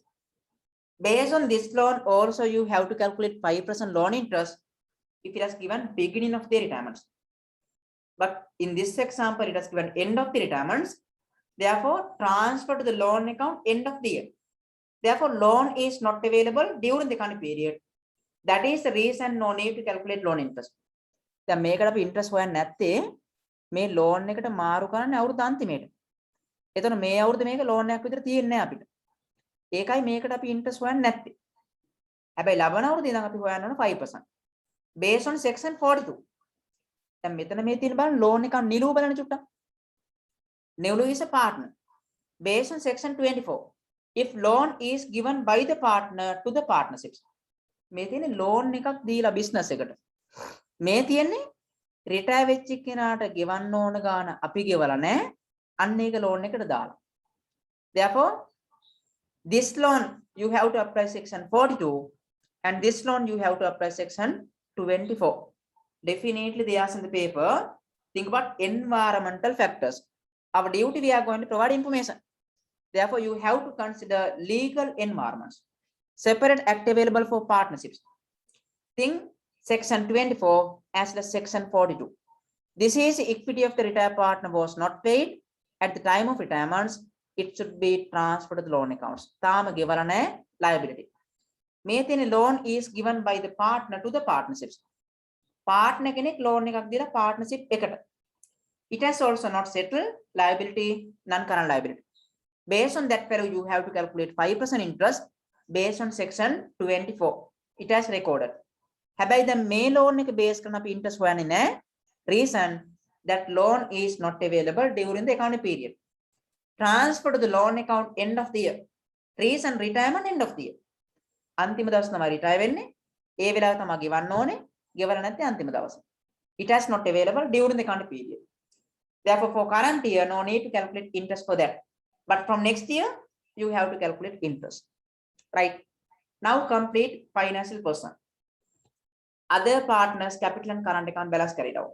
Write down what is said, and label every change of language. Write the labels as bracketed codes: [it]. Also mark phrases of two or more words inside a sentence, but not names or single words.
[en] Based on this loan, also you have to calculate 5% loan interest if it has given beginning of the retirement. But in this example, it has given end of the retirement. Therefore, transfer to the loan account end of the year. Therefore, loan is not available during the current period. That is the reason no need to calculate loan interest. [si] දැන් මේකට අපි interest හොයන්නේ නැත්තේ මේ loan එකට මාරු කරන්නේ අවුරුදු අන්තිමේට. එතකොට මේ අවුරුද්ද මේක loan එකක් විතර තියෙන්නේ නැහැ අපිට. ඒකයි මේකට අපි interest හොයන්නේ නැත්තේ. හැබැයි ලබන අවුරුද්දේ ඉඳන් අපි හොයන්න ඕන 5%. [en] Based on section 42. [si] දැන් මෙතන මේ තියෙන බලන්න loan එක නිලු බලන්න චුට්ටක්. [en] Nilu is a partner. Based on section 24. If loan is given by the partner to the partnerships. [si] මේ තියෙන්නේ loan එකක් දීලා business එකට. මේ තියෙන්නේ retire වෙච්ච කෙනාට ගෙවන්න ඕන ගාන අපි ගෙවලා නැහැ. අන්න ඒක loan එකට දාලා. [en] Therefore, this loan you have to apply section 42 and this loan you have to apply section 24. Definitely they ask in the paper, think about environmental factors. Our duty we are going to provide information. Therefore, you have to consider legal environments. Separate act available for partnerships. Think section 24 as well as section 42. This is equity of the retired partner was not paid at the time of retirement. It should be transferred to the loan accounts. Tama given liability. Maintain loan is given by the partner to the partnerships. [si] Partner කෙනෙක් loan එකක් දීලා partnership එකට. [en] It has also not settled liability, non-current liability. Based on that value, you have to calculate 5% interest based on section 24. It has recorded. [si] හැබැයි දැන් මේ loan එක base කරන අපි interest හොයන්නේ නැහැ. [en] Reason that loan is not available during the accounting period. Transfer to the loan account end of the year. Reason retirement end of the year. [si] අන්තිම දවස් තමයි retire වෙන්නේ. ඒ වෙලාව තමයි ගෙවන්න ඕනේ. ගෙවලා නැත්නම් අන්තිම දවස. [en] It has not available during the accounting period. Therefore, for current year, no need to calculate interest for that. But from next year, you have to calculate interest. Right. Now complete financial person. Other partners, capital and current account balance carried out.